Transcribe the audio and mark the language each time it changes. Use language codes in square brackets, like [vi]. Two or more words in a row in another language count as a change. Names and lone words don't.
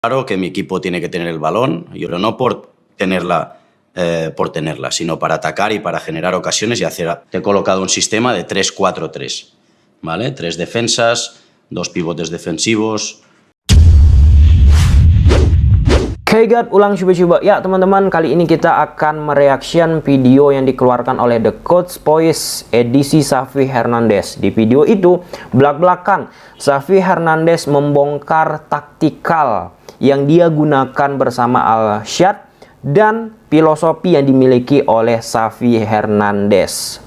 [es] Claro que mi equipo tiene que tener el balón, pero no por tenerla, sino para atacar y para generar ocasiones y hacer. Te he colocado un sistema de 3-4-3, ¿vale? 3 defensas, 2 pivotes defensivos. [id] Oke guys, ulang coba-coba ya teman-teman. Kali ini kita akan mereaction video yang dikeluarkan oleh The Coach Boys edisi Xavi Hernandez. Di video itu belak-belakan Xavi Hernandez membongkar taktikal yang dia gunakan bersama Al-Shad dan filosofi yang dimiliki oleh Xavi Hernandez.